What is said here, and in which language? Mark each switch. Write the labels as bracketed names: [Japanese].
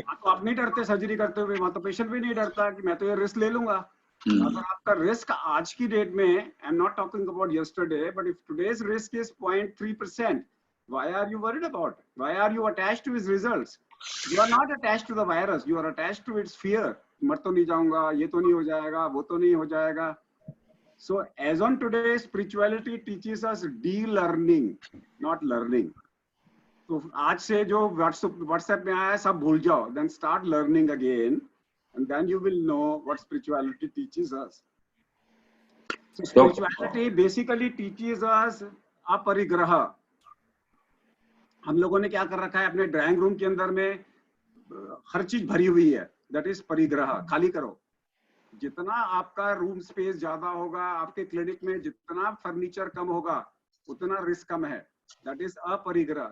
[Hindi] तो आप नहीं डरते सर्जरी करते हुए, वहां तो पेशेंट भी नहीं डरता कि मैं तो ये रिस्क ले लूंगा। अगर आपका रिस्क आज की डेट में, [English] I am not talking about yesterday, but if today's risk is 0.3%, why are you worried about it? Why are you attached to his results? You are not attached to the virus, you are attached to its fear. [Hindi] मर तो नहीं जाऊंगा, ये तो नहीं हो जाएगा, वो तो नहीं हो जाएगा। [English] So as on today, spirituality teaches us de-learning, not learning. [Hindi] तो आज से जो व्हाट्सएप में आया है सब भूल जाओ, [English] then start learning again, and then you will know what spirituality teaches us. So spirituality basically teaches us aparigraha. [Hindi] हम लोगों ने क्या कर रखा है अपने ड्राइंग रूम के अंदर में, हर चीज भरी हुई है, [English] That is parigraha. [Hindi] खाली करो। जितना आपका रूम स्पेस ज्यादा होगा, आपके क्लिनिक में जितना फर्नीचर कम होगा, उतना रिस्क कम है, [English] That is aparigraha.